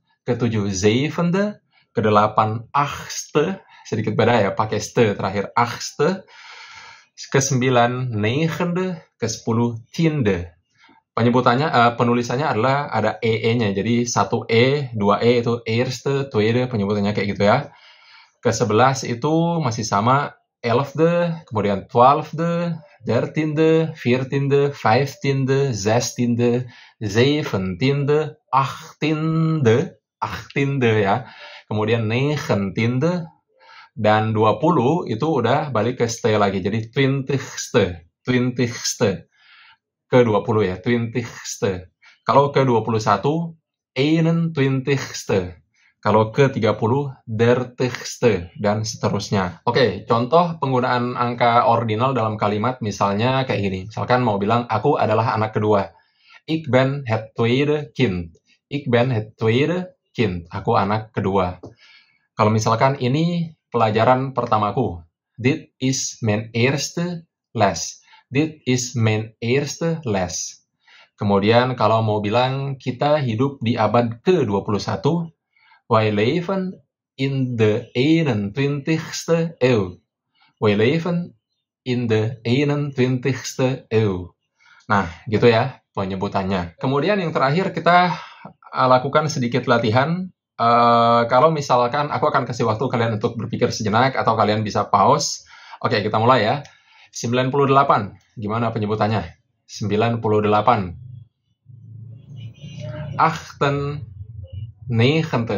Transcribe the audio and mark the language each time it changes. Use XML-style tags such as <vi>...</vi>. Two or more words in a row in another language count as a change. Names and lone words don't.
<id>Ketujuh, zevende. Kedelapan, achtste. Sedikit beda ya, pakai ste terakhir, achtste. Kesembilan, negende. Kesepuluh, tiende. Penyebutannya, penulisannya adalah ada ee-nya. Jadi 1 2 itu</id> <nl>eerste, tweede,</nl> <id>penyebutannya kayak gitu ya. Ke-11 itu masih sama,</id> <nl>elfde, kemudian twaalfde, dertiende, veertiende, vijftiende, zestiende, zeventiende, achttiende ya.</nl> <id>Kemudian negentiende, dan 20 itu udah balik ke ste lagi. Jadi twintigste. Ke-20 ya, twintigste. Kalau ke-21, eenentwintigste. Kalau ke-30, dertigste, dan seterusnya. Oke, contoh penggunaan angka ordinal dalam kalimat misalnya kayak gini. Misalkan mau bilang, aku adalah anak kedua.</id> <nl>Ik ben het tweede kind. Ik ben het tweede kind.</nl> <id>Aku anak kedua. Kalau misalkan ini pelajaran pertamaku.</id> <nl>Dit is mijn eerste les. Dit is mijn eerste les.</nl> <id>Kemudian kalau mau bilang kita hidup di abad ke-21,</id> <nl>wij leven in de 21ste eeuw. Wij leven in de 21ste eeuw.</nl> <id>Nah, gitu ya penyebutannya. Kemudian yang terakhir kita lakukan sedikit latihan. Kalau misalkan aku akan kasih waktu kalian untuk berpikir sejenak atau kalian bisa pause. Oke, kita mulai ya. 98. Gimana penyebutannya? 98. 98.</id>